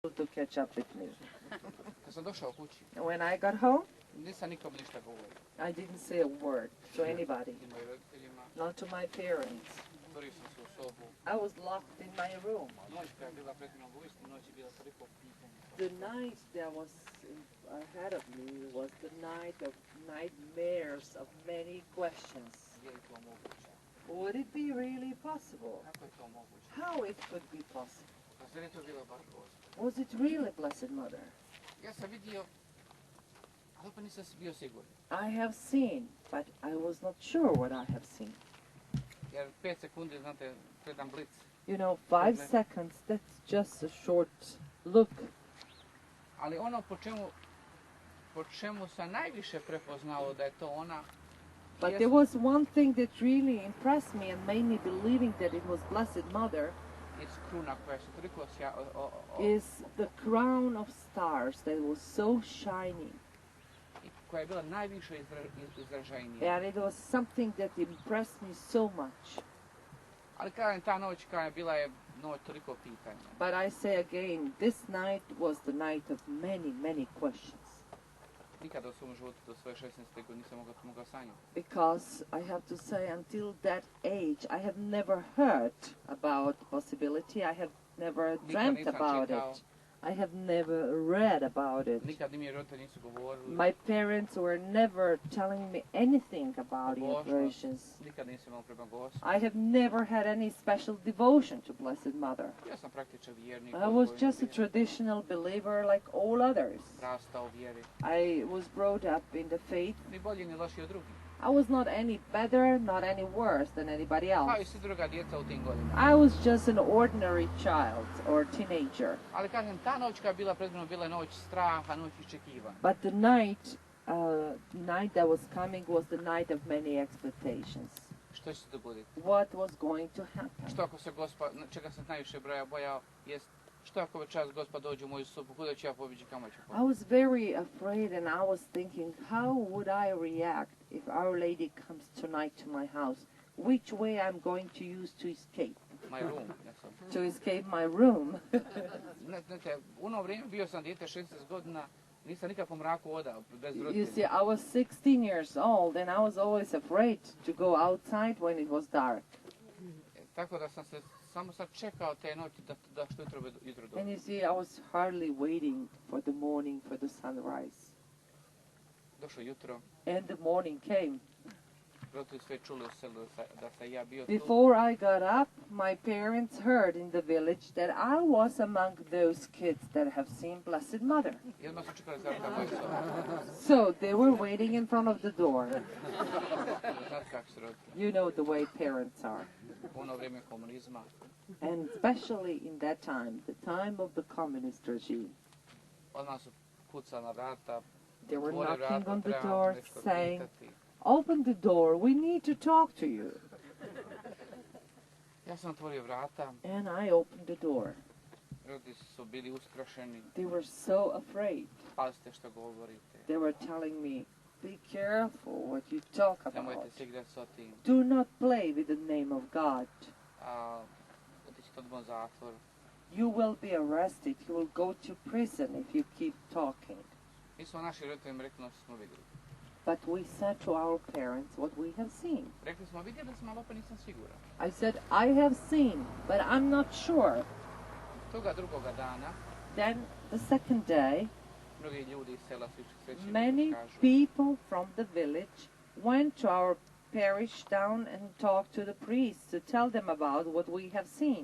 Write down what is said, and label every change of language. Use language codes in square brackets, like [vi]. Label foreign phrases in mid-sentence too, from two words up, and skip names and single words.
[en] to catch up with me. [hr] Kad sam došao kući, [en] When I got home, [hr] nisam nikom ništa govorio. [en] I didn't say a word to anybody, [hr] I mojim roditeljima, [en] not to my parents. [hr] otvorio sam se u sobu. [en] I was locked in my room. [hr] Noć koja je bila pred mnom, uistinu noć je bila toliko pitanja. [en] The night that was ahead of me was the night of nightmares of many questions. [hr] Je li to moguće? [en] Would it be really possible? [hr] Kako je to moguće? [en] How it could be possible? [hr] Pa zar je to bilo baš Gospod? [en] Was it really Blessed Mother? [hr] Ja sam vidio, ali opet nisam bio siguran. [en] I have seen, but I was not sure what I have seen. [hr] Jer 5 sekundi, znate, gledam blic. [en] You know, 5 seconds, that's just a short look. [hr] Ali ono po čemu sam najviše prepoznao da je to ona, [en] But there was one thing that really impressed me and made me believing that it was Blessed Mother, [hr] je kruna koja se toliko [en] is the crown of stars that was so shiny. [hr] koja je bila najviše izražajnija. [en] And it was something that impressed me so much. [hr] Ali kažem, ta noć koja je bila je noć toliko pitanja. [en] But I say again, this night was the night of many, many questions. [hr] Nikada u svom životu do svoje 16. godine nisam mogao sanjati. [en] Because I have to say, until that age, I have never heard about the possibility. I have never dreamt about it. I have never read about it. [hr] Nikad ni mi roditelji nisu govorili. [en] My parents were never telling me anything about the apparitions. [hr] Nikad nisam imao prema Gospodu. [en] I have never had any special devotion to Blessed Mother. [hr] Ja sam praktičan vjernik. [en] I was just a traditional believer like all others. [hr] Rastao u vjeri. [en] I was brought up in the faith. [hr] Ni bolji ni lošiji od drugih. [en] I was not any better, not any worse than anybody else. [hr] Kao i svi druga djeca u tim godinama. [en] I was just an ordinary child or teenager. [hr] Ali kažem, ta noć koja je bila pred mnom bila je noć straha, noć iščekivanja. [en] But the night that was coming was the night of many expectations. [hr] Što će se dogoditi? [en] What was going to happen? [hr] Što ako se Gospod, čega sam najviše bojao, jest što ako večeras Gospod dođe u moju sobu, kuda ću ja pobići, kamo ću pobići? [en] I was very afraid and I was thinking, how would I react if Our Lady comes tonight to my house? Which way I'm going to use to escape? My room. To escape my room. [hr] Znate, u ono vrijeme bio sam dijete 16 godina, nisam nikad po mraku odao, bez roditelja. [en] You see, I was 16 years old and I was always afraid to go outside when it was dark. [hr] Tako da sam se samo sad čekao te noći da što jutro dođe. [en] And you see, I was hardly waiting for the morning, for the sunrise. [hr] Došlo jutro. [en] And the morning came. [hr] Roditelji sve čuli u selu da sam ja bio tu. [en] Before I got up, my parents heard in the village that I was among those kids that have seen Blessed Mother. [hr] I odmah su čekali za vrata moje sobe. [en] So they were waiting in front of the door. [hr] Znate kako su roditelji. [en] You know the way parents are. [hr] U ono vrijeme komunizma. [en] And especially in that time, the time of the communist regime. [hr] Odmah su kucali na vrata. [en] They were [hr] otvori [en] knocking [hr] vrata, [en] on the [hr] trebamo [en] door [hr] nešto [en] saying, [hr] pitati. [en] "Open the door, we need to talk to you." [hr] Ja sam otvorio vrata. [en] And I opened the door. [hr] Roditelji su bili uskrašeni. [en] They were so afraid. [hr] Pazite što govorite. [en] They were telling me, "Be careful what you talk [hr] Nemojte [en] about. [hr] se igrati s tim. [en] Do not play with the name of God. [hr] Otićete odmah u zatvor. [en] You will be arrested. You will go to prison if you keep talking." [hr] Mi smo naši roditeljima rekli ono što smo vidjeli. [en] But we said to our parents what we have seen. [hr] Rekli smo, vidjeli smo, ali opet nisam siguran. [en] I said, "I have seen, but I'm not sure." [hr] Toga drugoga dana, [en] Then the second day, [hr] mnogi ljudi iz sela su svećenici [en] many [hr] kažu. [en] people from the village went to our parish down and talked to the priests to tell them about what we have seen.